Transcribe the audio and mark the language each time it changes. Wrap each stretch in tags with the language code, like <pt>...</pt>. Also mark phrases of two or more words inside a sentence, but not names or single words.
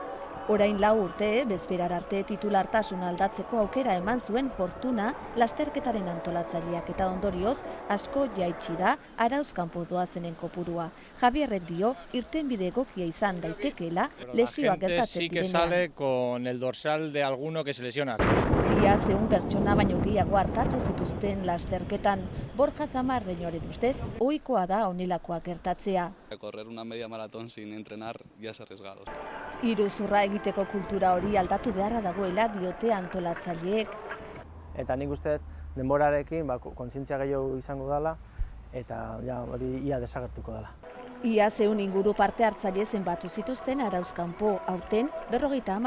<eu>Orain 4 urte, bezperar arte titulartasun aldatzeko aukera eman zuen Fortuna lasterketaren antolatzaileak eta ondorioz asko jaitsi da arauz kanpo doazenen kopurua. Javierrek dio irtenbide egokia izan daitekeela lesioak gertatzen direnean.</eu> <es>Sí que sale con el dorsal de alguno que se lesiona.</es> <eu>Ia 100 pertsona baino gehiago hartatu zituzten lasterketan. Borja Zamarreñoren ustez, ohikoa da honelakoak gertatzea.</eu> <es>Correr una media maratón sin entrenar ya es arriesgado.</es> <eu>Iruzurra egiteko kultura hori aldatu beharra dagoela diote antolatzaileek. Eta nik uste denborarekin kontzientzia gehiago izango dela eta hori ia desagertuko dela. Ia 100 inguru parte hartzaile zenbatu zituzten arauz kanpo, aurten 50.</eu>